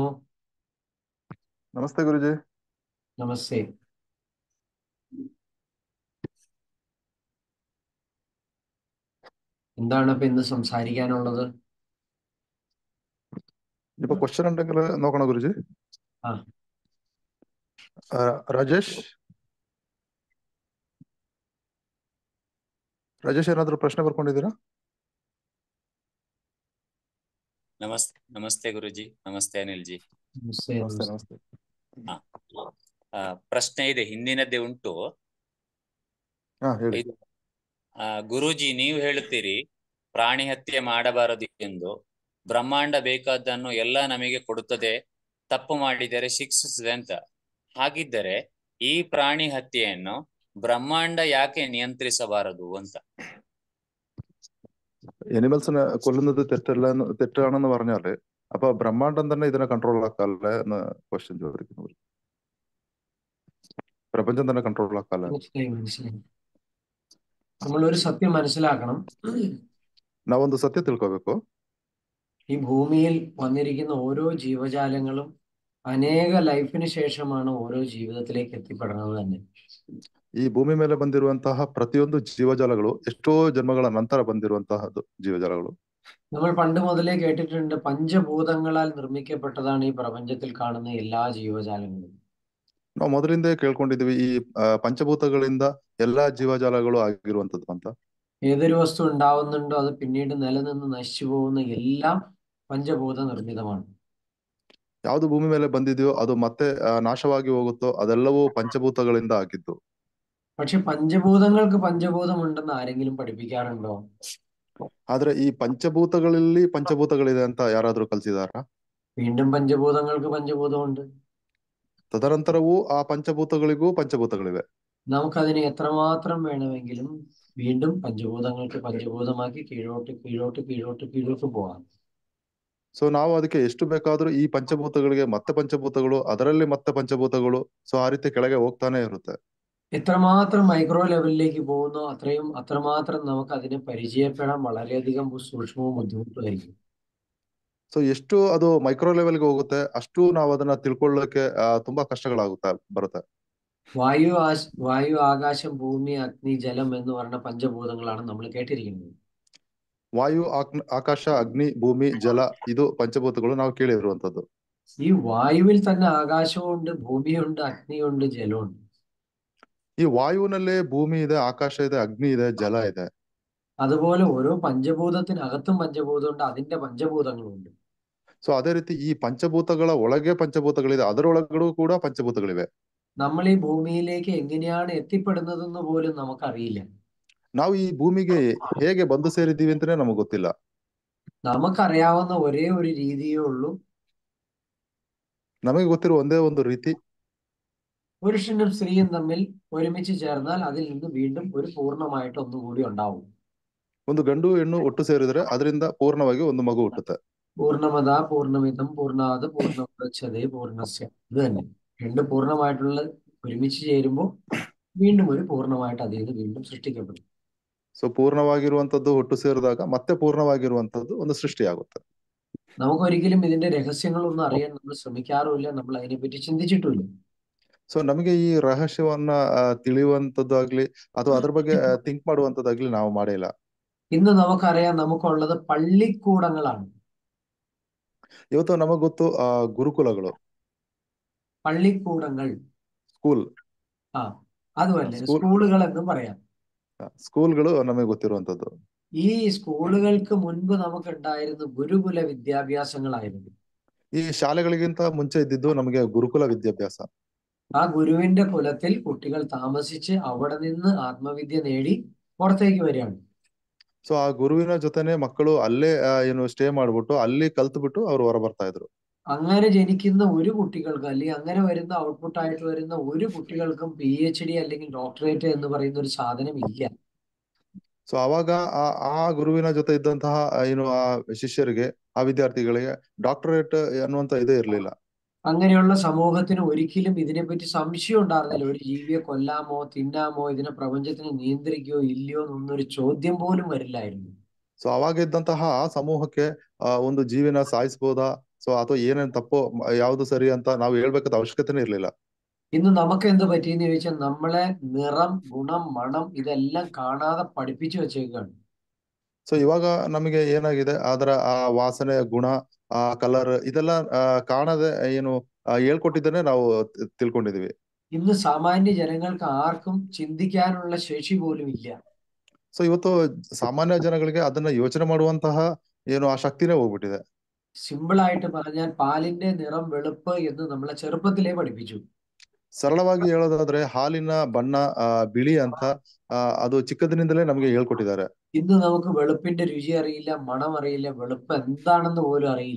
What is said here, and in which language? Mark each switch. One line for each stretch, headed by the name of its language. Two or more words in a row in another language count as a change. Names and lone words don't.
Malayalam: നമസ്തേ ഗുരുജി. നമസ്തേ. എന്താണ് ഇപ്പൊ ഇന്ന് സംസാരിക്കാനുള്ളത്? ഇപ്പൊ ക്വസ്റ്റ്യൻ ഉണ്ടെങ്കിൽ നോക്കണോ ഗുരുജി? ആ,
Kannada: ರಾಜೇಶ್ ಏನಾದ್ರು ಪ್ರಶ್ನೆ ಬರ್ಕೊಂಡಿದ್ದೀರಾ? ನಮಸ್ತೆ ಗುರುಜಿ. ನಮಸ್ತೆ ಅನಿಲ್ ಜಿ. ನಮಸ್ತೆ. ನಮಸ್ತೆ ನಮಸ್ತೆ. ಪ್ರಶ್ನೆ ಇದೆ, ಹಿಂದಿನದ್ದೇ ಉಂಟು. ಹೇಳಿ. ಗುರೂಜಿ, ನೀವು ಹೇಳುತ್ತೀರಿ ಪ್ರಾಣಿ ಹತ್ಯೆ ಮಾಡಬಾರದು ಎಂದು. ಬ್ರಹ್ಮಾಂಡ ಬೇಕಾದ್ದನ್ನು ಎಲ್ಲ ನಮಗೆ ಕೊಡುತ್ತದೆ, ತಪ್ಪು ಮಾಡಿದರೆ ಶಿಕ್ಷಿಸಿದೆ ಅಂತ. ಹಾಗಿದ್ದರೆ ಈ ಪ್ರಾಣಿ ಹತ್ಯೆಯನ್ನು ಬ್ರಹ್ಮಾಂಡ ಯಾಕೆ നിയന്ത്രിಸಬಾರದು ಅಂತ?
Malayalam: എനിമൽസിനെ കൊല്ലുന്നത് തെറ്റാണെന്ന് പറഞ്ഞാല് അപ്പൊ ബ്രഹ്മാണ്ടം തന്നെ ഇതിനെ കൺട്രോൾ ആക്കാല്ലേ എന്ന് ക്വസ്റ്റ്യൻ ചോദിക്കുന്നു. പ്രപഞ്ചം തന്നെ കൺട്രോൾ ആക്കാല്ലേ? മനസ്സിലായി. നമ്മളൊരു സത്യം മനസ്സിലാക്കണം.
Kannada: ನಾವೊಂದು ಸತ್ಯ ತಿಳ್ಕೋಬೇಕು.
Malayalam: ഈ ഭൂമിയിൽ വന്നിരിക്കുന്ന ഓരോ ജീവജാലങ്ങളും അനേക ലൈഫിന് ശേഷമാണ് ഓരോ ജീവിതത്തിലേക്ക് എത്തിപ്പെടുന്നത് തന്നെ.
Kannada: ಈ ಭೂಮಿ ಮೇಲೆ ಬಂದಿರುವಂತಹ ಪ್ರತಿಯೊಂದು ಜೀವಜಾಲಗಳು ಎಷ್ಟೋ ಜನ್ಮಗಳ ನಂತರ ಬಂದಿರುವಂತಹದ್ದು ಜೀವಜಾಲಗಳು.
Malayalam: നമ്മൾ പണ്ട് മുതലേ കേട്ടിട്ടുണ്ട്, പഞ്ചഭൂതങ്ങളാൽ നിർമ്മിക്കപ്പെട്ടതാണ് ഈ പ്രപഞ്ചത്തിൽ കാണുന്ന എല്ലാ ജീവജാലങ്ങളും.
Kannada: ನಾವು ಮೊದಲಿಂದ ಕೇಳ್ಕೊಂಡಿದೀವಿ ಈ ಪಂಚಭೂತಗಳಿಂದ ಎಲ್ಲಾ ಜೀವಜಾಲಗಳು ಆಗಿರುವಂತದ್ದು ಅಂತ.
Malayalam: ഏതൊരു വസ്തു ഉണ്ടാവുന്നുണ്ടോ അത് പിന്നീട് നിലനിന്ന് നശിച്ചു പോകുന്ന എല്ലാം പഞ്ചഭൂത നിർമ്മിതമാണ്.
Kannada: ಯಾವ್ದು ಭೂಮಿ ಮೇಲೆ ಬಂದಿದೆಯೋ ಅದು ಮತ್ತೆ ನಾಶವಾಗಿ ಹೋಗುತ್ತೋ ಅದೆಲ್ಲವೂ ಪಂಚಭೂತಗಳಿಂದ ಆಗಿದ್ದು.
Malayalam: പക്ഷെ പഞ്ചഭൂതങ്ങൾക്ക് പഞ്ചഭൂതമുണ്ടെന്ന് ആരെങ്കിലും പഠിപ്പിക്കാറുണ്ടോ?
Kannada: ಆದ್ರೆ ಈ ಪಂಚಭೂತಗಳಲ್ಲಿ ಪಂಚಭೂತಗಳಿದೆ ಅಂತ ಯಾರಾದ್ರೂ ಕಲ್ಸಿದಾರಾ?
Malayalam: വീണ്ടും പഞ്ചഭൂതങ്ങൾക്ക് പഞ്ചഭൂതമുണ്ട്.
Kannada: ತದನಂತರವೂ ಆ ಪಂಚಭೂತಗಳಿಗೂ ಪಂಚಭೂತಗಳಿವೆ.
Malayalam: നമുക്കതിനെ എത്രമാത്രം വേണമെങ്കിലും വീണ്ടും പഞ്ചഭൂതങ്ങൾക്ക് പഞ്ചഭൂതമാക്കി കീഴോട്ട് കീഴോട്ട് കീഴോട്ട് കീഴോട്ട് പോകാം.
Kannada: ಸೊ ನಾವು ಅದಕ್ಕೆ ಎಷ್ಟು ಬೇಕಾದ್ರೂ ಈ ಪಂಚಭೂತಗಳಿಗೆ ಮತ್ತೆ ಪಂಚಭೂತಗಳು, ಅದರಲ್ಲಿ ಮತ್ತೆ ಪಂಚಭೂತಗಳು, ಸೊ ಆ ರೀತಿ ಕೆಳಗೆ ಹೋಗ್ತಾನೆ ಇರುತ್ತೆ.
Malayalam: എത്രമാത്രം
English: micro levelilekku
Malayalam: പോകുന്നോ അത്രമാത്രം നമുക്ക് അതിനെ പരിചയപ്പെടാൻ വളരെയധികം സൂക്ഷ്മവും ബുദ്ധിമുട്ടുമായിരിക്കും.
Kannada: ಸೊ ಎಷ್ಟು ಅದು
English: micro levelge
Kannada: ಹೋಗುತ್ತೆ ಅಷ್ಟು ನಾವು ಅದನ್ನ ತಿಳ್ಕೊಳ್ಳೋಕೆ ತುಂಬಾ ಬರುತ್ತೆ.
Malayalam: വായു ആകാശം ഭൂമി അഗ്നി ജലം എന്ന് പറഞ്ഞ പഞ്ചഭൂതങ്ങളാണ് നമ്മൾ കേട്ടിരിക്കുന്നത്.
Kannada: ವಾಯು ಆಕಾಶ ಅಗ್ನಿ ಭೂಮಿ ಜಲ ಇದು ಪಂಚಭೂತಗಳು ನಾವು ಕೇಳಿರುವಂತದ್ದು.
Malayalam: ഈ വായുവിൽ തന്നെ ആകാശമുണ്ട്, ഭൂമിയുണ്ട്, അഗ്നിയുണ്ട്, ജലമുണ്ട്.
Kannada: ಈ ವಾಯುವಿನಲ್ಲೇ ಭೂಮಿ ಇದೆ, ಆಕಾಶ ಇದೆ, ಅಗ್ನಿ ಇದೆ, ಜಲ ಇದೆ.
Malayalam: അതുപോലെ ഓരോ പഞ്ചഭൂതത്തിനകത്തും പഞ്ചഭൂതമുണ്ട്, അതിന്റെ പഞ്ചഭൂതങ്ങളുണ്ട്.
Kannada: ಸೊ ಅದೇ ರೀತಿ ಈ ಪಂಚಭೂತಗಳ ಒಳಗೆ ಪಂಚಭೂತಗಳಿದೆ, ಅದರೊಳಗಡೆ ಕೂಡ ಪಂಚಭೂತಗಳಿವೆ.
Malayalam: നമ്മൾ ഈ ഭൂമിയിലേക്ക് എങ്ങനെയാണ് എത്തിപ്പെടുന്നതെന്ന് പോലും നമുക്കറിയില്ല.
Kannada: ನಾವು ಈ ಭೂಮಿಗೆ ಹೇಗೆ ಬಂದು ಸೇರಿದ್ದೀವಿ ಅಂತಾನೆ ನಮಗೆ ಗೊತ್ತಿಲ್ಲ.
Malayalam: നമുക്കറിയാവുന്ന ഒരേ ഒരു രീതിയേ ഉള്ളൂ.
Kannada: ನಮಗೆ ಗೊತ್ತಿರುವ ಒಂದೇ ಒಂದು ರೀತಿ,
Malayalam: പുരുഷനും സ്ത്രീയും തമ്മിൽ ഒരുമിച്ച് ചേർന്നാൽ അതിൽ നിന്ന് വീണ്ടും ഒരു പൂർണ്ണമായിട്ട് ഒന്നുകൂടി ഉണ്ടാവും.
Kannada: ಒಂದು ಗಂಡು ಹೆಣ್ಣು ಒಟ್ಟು ಸೇರಿದ್ರೆ ಅದರಿಂದ ಪೂರ್ಣವಾಗಿ ಒಂದು ಮಗು ಹುಟ್ಟುತ್ತೆ.
Sanskrit: പൂർണ്ണമത പൂർണ്ണമിതം പൂർണ്ണാത് പൂർണ്ണമുദച്ഛതേ പൂർണ്ണസ്യ.
Malayalam: ഇത് തന്നെ രണ്ട് പൂർണ്ണമായിട്ടുള്ള ഒരുമിച്ച് ചേരുമ്പോൾ വീണ്ടും ഒരു പൂർണ്ണമായിട്ട് അതിൽ നിന്ന് വീണ്ടും സൃഷ്ടിക്കപ്പെടും.
Kannada: ಸೊ ಪೂರ್ಣವಾಗಿರುವಂತದ್ದು ಒಟ್ಟು ಸೇರಿದಾಗ ಮತ್ತೆ ಪೂರ್ಣವಾಗಿರುವಂತದ್ದು ಒಂದು ಸೃಷ್ಟಿಯಾಗುತ್ತೆ.
Malayalam: നമുക്കൊരിക്കലും ഇതിന്റെ രഹസ്യങ്ങളൊന്നും അറിയാൻ നമ്മൾ ശ്രമിക്കാറുമില്ല, നമ്മൾ അതിനെപ്പറ്റി ചിന്തിച്ചിട്ടുമില്ല.
Kannada: ಸೊ ನಮಗೆ ಈ ರಹಸ್ಯವನ್ನ ತಿಳಿಯುವಂತದ್ದಾಗ್ಲಿ ಅಥವಾ ಅದ್ರ ಬಗ್ಗೆ ಥಿಂಕ್ ಮಾಡುವಂತದ್ದಾಗ್ಲಿ ನಾವು ಮಾಡಿಲ್ಲ.
Malayalam: ഇന്ന് നമുക്കറിയാം, നമുക്കുള്ളത് പള്ളിക്കൂടങ്ങളാണ്.
Kannada: ಇವತ್ತು ನಮಗ್ ಗೊತ್ತು ಗುರುಕುಲಗಳು,
Malayalam: പള്ളിക്കൂടങ്ങൾ,
Kannada: ಸ್ಕೂಲ್.
Malayalam: അതുമല്ലേ സ്കൂളുകൾ എന്നും പറയാം.
Kannada: ಸ್ಕೂಲ್ಗಳು ನಮಗೆ ಗೊತ್ತಿರುವಂತದ್ದು.
Malayalam: ഈ സ്കൂളുകൾക്ക് മുൻപ് നമുക്കുണ്ടായിരുന്ന ഗുരുകുല വിദ്യാഭ്യാസങ്ങളായിരുന്നു.
Kannada: ಈ ಶಾಲೆಗಳಿಗಿಂತ ಮುಂಚೆ ಇದ್ದಿದ್ದು ನಮಗೆ ಗುರುಕುಲ ವಿದ್ಯಾಭ್ಯಾಸ.
Malayalam: ആ ഗുരുവിന്റെ കുലത്തിൽ കുട്ടികൾ താമസിച്ച് അവിടെ നിന്ന് ആത്മവിദ്യ നേടി പുറത്തേക്ക് വരികയാണ്.
Kannada: ಸೊ ಆ ಗುರುವಿನ ಜೊತೆನೆ ಮಕ್ಕಳು ಅಲ್ಲೇ ಸ್ಟೇ ಮಾಡ್ಬಿಟ್ಟು ಅಲ್ಲಿ ಕಲ್ತ್ಬಿಟ್ಟು ಅವ್ರು ಹೊರ ಬರ್ತಾ ಇದ್ರು.
Malayalam: അങ്ങനെ ജനിക്കുന്ന ഒരു കുട്ടികൾക്ക് അല്ലെങ്കിൽ അങ്ങനെ വരുന്ന ഔട്ട്പുട്ട് ആയിട്ട് വരുന്ന ഒരു കുട്ടികൾക്കും PhD അല്ലെങ്കിൽ ഡോക്ടറേറ്റ് എന്ന് പറയുന്ന ഒരു സാധനം ഇല്ല.
Kannada: ಸೊ ಅವಾಗ ಆ ಗುರುವಿನ ಜೊತೆ ಇದ್ದಂತಹ ಆ ಶಿಷ್ಯರಿಗೆ, ಆ ವಿದ್ಯಾರ್ಥಿಗಳಿಗೆ ಡಾಕ್ಟರೇಟ್ ಅನ್ನುವಂತ ಇದೇ ಇರ್ಲಿಲ್ಲ.
Malayalam: അങ്ങനെയുള്ള സമൂഹത്തിന് ഒരിക്കലും ഇതിനെപ്പറ്റി സംശയം ഉണ്ടായിരുന്നില്ല. ഒരു ജീവിയെ കൊല്ലാമോ തിന്നാമോ ഇതിനെ പ്രപഞ്ചത്തിന് നിയന്ത്രിക്കുകയോ ഇല്ലയോ എന്നൊന്നൊരു ചോദ്യം പോലും വരില്ലായിരുന്നു.
Kannada: ಸೊ ಅವಾಗ ಇದ್ದಂತಹ ಆ ಸಮೂಹಕ್ಕೆ ಒಂದು ಜೀವಿನ ಸಾಯಿಸ್ಬೋದಾ, ಸೊ ಅಥವಾ ಏನೇನ್ ತಪ್ಪು ಯಾವ್ದು ಸರಿ ಅಂತ ನಾವು ಹೇಳ್ಬೇಕಾದ ಅವಶ್ಯಕತೆನೇ ಇರ್ಲಿಲ್ಲ.
Malayalam: ഇന്ന് നമുക്ക് എന്ത് പറ്റിയെന്ന് ചോദിച്ചാൽ നമ്മളെ നിറം, ഗുണം, മണം ഇതെല്ലാം കാണാതെ പഠിപ്പിച്ചു വെച്ചേക്കാണ്.
Kannada: ಸೊ ಇವಾಗ ನಮಗೆ ಏನಾಗಿದೆ, ಅದರ ಆ ವಾಸನೆ, ಗುಣ, ಆ ಕಲರ್ ಇದೆಲ್ಲ ಕಾಣದೆ ಹೇಳ್ಕೊಟ್ಟಿದ್ದೇನೆ ನಾವು ತಿಳ್ಕೊಂಡಿದೀವಿ.
Malayalam: ഇന്ന് സാമാന്യ ജനങ്ങൾക്ക് ആർക്കും ചിന്തിക്കാനുള്ള ശേഷി പോലും ഇല്ല.
Kannada: ಸೊ ಇವತ್ತು ಸಾಮಾನ್ಯ ಜನಗಳಿಗೆ ಅದನ್ನ ಯೋಚನೆ ಮಾಡುವಂತಹ ಆ ಶಕ್ತಿನೇ ಹೋಗ್ಬಿಟ್ಟಿದೆ.
Malayalam: സിമ്പിൾ ആയിട്ട് പറഞ്ഞാൽ പാലിന്റെ നിറം വെളുപ്പ് എന്ന് നമ്മളെ ചെറുപ്പത്തിലേ പഠിപ്പിച്ചു.
Kannada: ಸರಳವಾಗಿ ಹೇಳೋದಾದ್ರೆ ಹಾಲಿನ ಬಣ್ಣ ಬಿಳಿ ಅಂತ ಅದು ಚಿಕ್ಕದಿನಿಂದಲೇ ನಮಗೆ ಹೇಳ್ಕೊಟ್ಟಿದ್ದಾರೆ.
Malayalam: ഇന്ന് നമുക്ക് വെളുപ്പിന്റെ രുചി അറിയില്ല, മണം അറിയില്ല, വെളുപ്പ് എന്താണെന്ന് പോലും അറിയില്ല.